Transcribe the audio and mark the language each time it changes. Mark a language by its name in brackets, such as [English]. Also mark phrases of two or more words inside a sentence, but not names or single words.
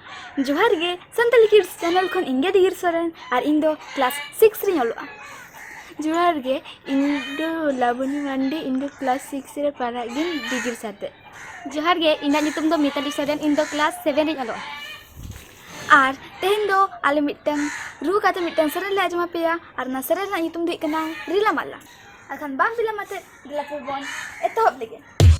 [Santali] जोहार गे संताली किड्स चैनल खन इंगे दिगिर सोरेन और इन दो क्लास 6 रे ऑलोआ। जोहार गे इन दो लाबनी मांडी इन दो क्लास 6 रे पढ़ा गिन दिगिर साथे। जोहार गे इना नितुम दो मिताली सोरेन इन दो क्लास 7 रे ऑलोआ। और तेहन दो आले मिटन रू काते मिटन सेरेन ले आजमा पेया और ना सेरेन ना नितुम दो इकना रिला माला। अखान बांग बिला माते दिला पुबोन एतोहब लेगे।